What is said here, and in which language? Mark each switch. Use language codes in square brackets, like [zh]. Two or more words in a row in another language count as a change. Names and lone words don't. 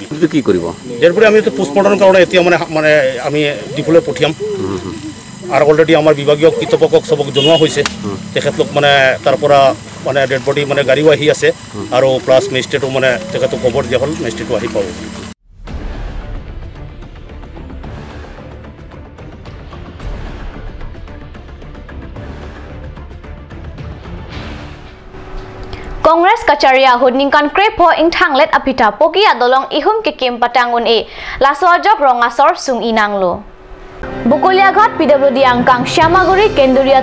[as] কি কৰিব ইয়াৰপৰি আমি পোষ্টমৰ্টমৰ কাৰণে এতিয়া মানে আমি ডিপুলৈ পঠিয়াম আৰু অলৰেডি আমাৰ বিভাগীয় কৰ্তৃপক্ষক চবক জনোৱা হৈছে তেখেতলোক মানে তাৰ পৰা মানে [en] dead body [as] মানে গাড়ীও আহি আছে আৰু প্লাছ মেজিষ্ট্ৰেটো মানে তেখেতক খবৰ দিয়া হ'ল মেজিষ্ট্ৰেটো আহি পাব [mjw] Kongres Kacaria Hudningkan Krepo ing Thanglet Apita Poki Adolong Ihum Kikim Patangun E Lasojok Rongasor Sung Inanglo Kukoliaghat PWD angkang Syamaguri Kenduria